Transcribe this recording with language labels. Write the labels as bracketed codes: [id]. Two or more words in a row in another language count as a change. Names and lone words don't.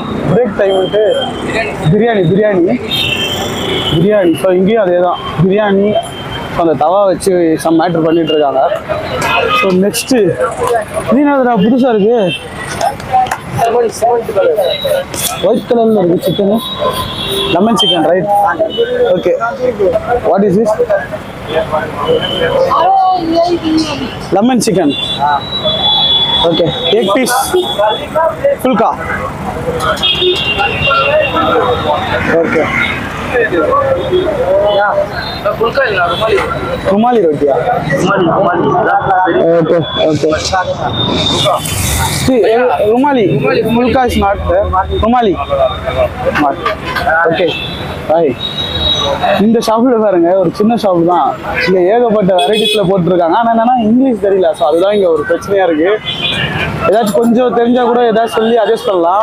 [en] break time [ta] பிரியாணி. ஸோ இங்கேயும் அதே தான், பிரியாணி. ஸோ அந்த தவா வச்சு [en] some matter [ta] பண்ணிகிட்டு இருக்காங்க. [en] so next [ta] இது என்னதுடா புதுசாக இருக்குது? [en] white colour [ta] இருக்குது சிக்கனு. [en] lemon chicken right? okay, what is this? lemon chicken. okay, egg piece phulka. ஓகே, [hi] रुमाली रोटिया. [en] okay okay. See, [hi] रुमाली फुल्का [en] is not रुमाली. okay bye. [ta] இந்த ஷாப்பில் பாருங்க, ஒரு சின்ன ஷாப் தான். இங்கே ஏகப்பட்ட வெரைட்டிஸில் போட்டுருக்காங்க. ஆனால் என்னன்னா இங்கிலீஷ் தெரியல. ஸோ அதுதான் இங்கே ஒரு பிரச்சனையாக இருக்குது. ஏதாச்சும் கொஞ்சம் தெரிஞ்சால் கூட ஏதாச்சும் சொல்லி அட்ஜஸ்ட் பண்ணலாம்.